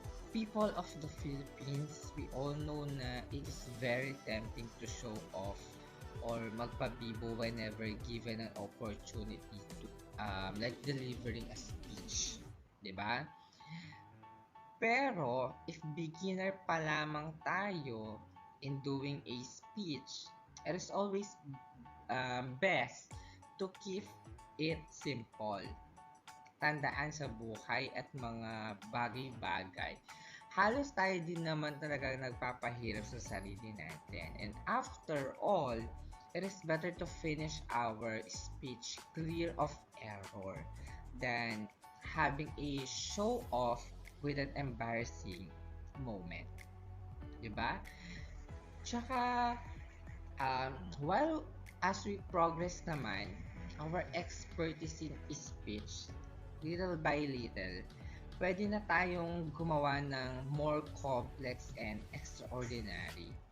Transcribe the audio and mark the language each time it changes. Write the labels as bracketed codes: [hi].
[en] People of the Philippines, we all know na it is very tempting to show off or [tl] magpabibo [en] whenever given an opportunity to like delivering a speech, 'di ba? [tl] Pero if beginner pa lamang tayo, [en] in doing a speech, it is always best to keep it simple. [tl] Tandaan sa buhay at mga bagay-bagay, halos tayo din naman talaga nagpapahirap sa sarili natin. [en] And after all, it is better to finish our speech clear of error than having a show off with an embarrassing moment. [tl] Diba? [en] Tsaka, while as we progress naman, our expertise in speech, little by little, [tl] pwede na tayong gumawa ng [en] more complex and extraordinary.